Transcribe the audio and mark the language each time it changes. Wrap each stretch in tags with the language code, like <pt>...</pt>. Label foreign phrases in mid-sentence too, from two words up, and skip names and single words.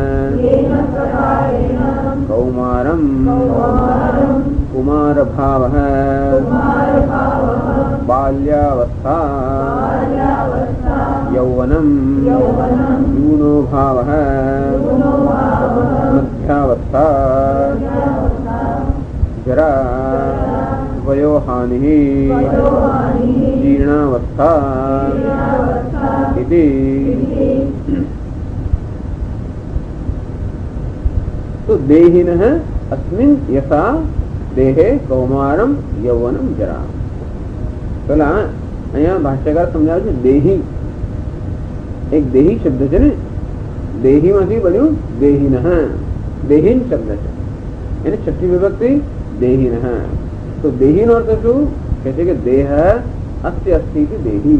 <sa>कौमारं कुमारभावः बाल्यावस्था यौवनं यूनो भावः मध्यावस्था जरा वयोहानिः जीर्णावस्था इति। तो देहिनः अस्मिन् यथा देहे कौमारम यौवनम जरा.</sa> <gu>પેલા અહીંયા ભાષ્યકાર સમજાવે છે દેહી, એક દેહી શબ્દ છે ને, દેહી માંથી બન્યું દેહીનઃ. દેહીન શબ્દ છે એને છઠ્ઠી વિભક્તિ દેહીનઃ. તો દેહી નો અર્થ શું કે છે કે</gu> <sa>દેહ અસ્ય અસ્તિ દેહી.</sa>